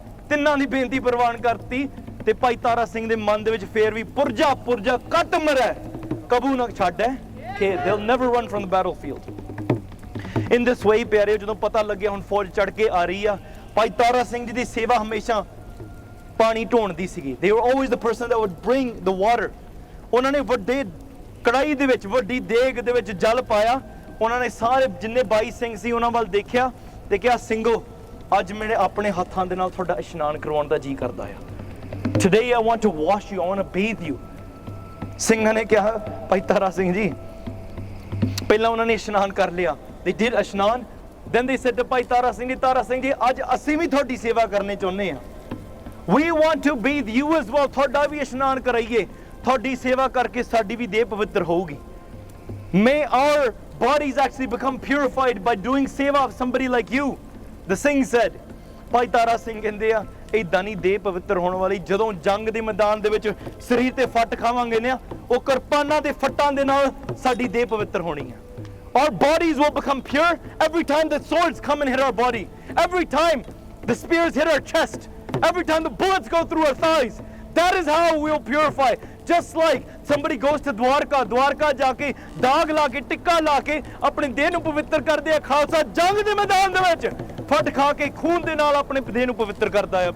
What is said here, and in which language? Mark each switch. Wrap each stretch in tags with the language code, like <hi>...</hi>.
<pa>ਤਿੰਨਾਂ ਦੀ ਬੇਨਤੀ ਪ੍ਰਵਾਨ ਕਰਤੀ ਤੇ ਭਾਈ ਤਾਰਾ ਸਿੰਘ ਦੇ ਮਨ ਦੇ ਵਿੱਚ ਫੇਰ ਵੀ ਪੁਰਜਾ ਪੁਰਜਾ ਕੱਟ ਮਰੈ, ਕਬੂ ਨਾ ਛੱਡ ਹੈ ਕਿ</pa> <en>they'll never run from the battlefield। in this way</en> <pa>ਪਿਆਰੇ, ਜਦੋਂ ਪਤਾ ਲੱਗਿਆ ਹੁਣ ਫੌਜ ਚੜ ਕੇ ਆ ਰਹੀ ਆ, ਭਾਈ ਤਾਰਾ ਸਿੰਘ ਜੀ ਦੀ ਸੇਵਾ ਹਮੇਸ਼ਾ ਪਾਣੀ ਢੋਣ ਦੀ ਸੀਗੀ।</pa> <en>they were always the person that would bring the water।</en> <pa>ਉਹਨਾਂ ਨੇ ਵੱਡੇ ਕੜਾਈ ਦੇ ਵਿੱਚ, ਵੱਡੀ ਦੇਗ ਦੇ ਵਿੱਚ ਜਲ ਪਾਇਆ। ਉਹਨਾਂ ਨੇ ਸਾਰੇ ਜਿੰਨੇ 22 ਸਿੰਘ ਸੀ ਉਹਨਾਂ ਵੱਲ ਦੇਖਿਆ ਤੇ ਕਿਹਾ, ਸਿੰਘੋ, ਅੱਜ ਮੇਰੇ ਆਪਣੇ ਹੱਥਾਂ ਦੇ ਨਾਲ ਤੁਹਾਡਾ ਇਸ਼ਨਾਨ ਕਰਵਾਉਣ ਦਾ ਜੀ ਕਰਦਾ ਆ।</pa> <en>today I want to wash you, I want to bathe you।</en> <pa>ਸਿੰਘਾਂ ਨੇ ਕਿਹਾ, ਭਾਈ ਤਾਰਾ ਸਿੰਘ ਜੀ, ਪਹਿਲਾਂ ਉਹਨਾਂ ਨੇ ਇਸ਼ਨਾਨ ਕਰ ਲਿਆ।</pa> <en>they did ਇਸ਼ਨਾਨ। then they said to</en> <pa>ਭਾਈ ਤਾਰਾ ਸਿੰਘ ਜੀ, ਅੱਜ ਅਸੀਂ ਵੀ ਤੁਹਾਡੀ ਸੇਵਾ ਕਰਨੀ ਚਾਹੁੰਦੇ ਆ।</pa> <en>we want to bathe you as well।</en> <pa>ਤੁਹਾਡਾ ਵੀ ਇਸ਼ਨਾਨ ਕਰਾਈਏ, ਤੁਹਾਡੀ ਸੇਵਾ ਕਰਕੇ ਸਾਡੀ ਵੀ ਦੇਹ ਪਵਿੱਤਰ ਹੋਊਗੀ।</pa> <en>may our bodies actually become purified by doing seva of somebody like you। the Singh said।</en> <pa>ਭਾਈ ਤਾਰਾ ਸਿੰਘ ਕਹਿੰਦੇ ਆ, ਏਦਾਂ ਨਹੀਂ ਦੇਹ ਪਵਿੱਤਰ ਹੋਣ ਵਾਲੀ। ਜਦੋਂ ਜੰਗ ਦੇ ਮੈਦਾਨ ਦੇ ਵਿੱਚ ਸਰੀਰ ਤੇ ਫੱਟ ਖਾਵਾਂਗੇ ਨਾ, ਉਹ ਕਿਰਪਾਨਾਂ ਦੇ ਫੱਟਾਂ ਦੇ ਨਾਲ ਸਾਡੀ ਦੇਹ ਪਵਿੱਤਰ ਹੋਣੀ ਹੈ।</pa> <en>our bodies will become pure every time the swords come and hit our body, every time the spears hit our chest, every time the bullets go through our thighs। that is how we will purify। just like somebody goes to</en> <pa>Dwarka ਜਾ ਕੇ ਦਾਗ ਲਾ ਕੇ, ਟਿੱਕਾ ਲਾ ਕੇ ਆਪਣੇ ਦੇਹ ਨੂੰ ਪਵਿੱਤਰ ਕਰਦੇ ਆ, ਖਾਲਸਾ ਜੰਗ ਦੇ ਮੈਦਾਨ ਦੇ ਵਿੱਚ ਫਟ ਖਾ ਕੇ ਖੂਨ ਦੇ ਨਾਲ ਆਪਣੇ ਦੇਹ ਨੂੰ ਪਵਿੱਤਰ ਕਰਦਾ ਆ।</pa>